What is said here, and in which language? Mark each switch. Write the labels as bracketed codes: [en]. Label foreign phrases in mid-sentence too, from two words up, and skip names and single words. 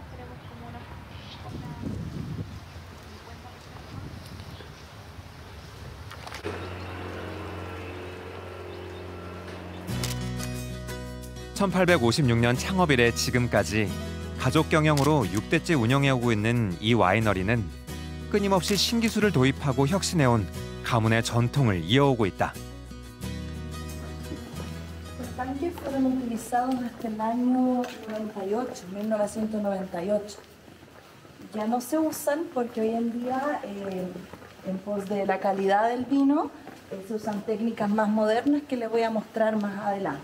[ko] (1856년) 창업 이래 지금까지 가족 경영으로 6대째 운영해오고 있는 이 와이너리는 끊임없이 신기술을 도입하고 혁신해온 가문의 전통을 이어오고 있다. [es] Los tanques fueron utilizados hasta el año 98, 1998. Ya no se usan porque hoy en día, en pos de la calidad del vino, se usan técnicas más modernas que les voy a mostrar más adelante.